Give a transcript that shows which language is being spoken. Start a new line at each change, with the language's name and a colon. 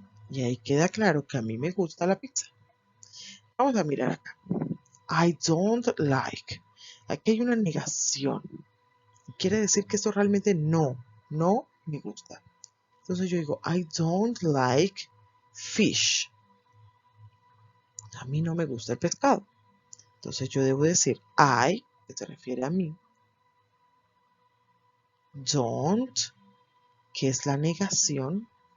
Spanish: Y ahí queda claro que a mí me gusta la pizza. Vamos a mirar acá.
English: I don't like.
Spanish: Aquí hay una negación. Quiere decir que esto realmente no me gusta. Entonces yo digo,
English: I don't like fish.
Spanish: A mí no me gusta el pescado. Entonces yo debo decir I, que se refiere a mí, don't, que es la negación.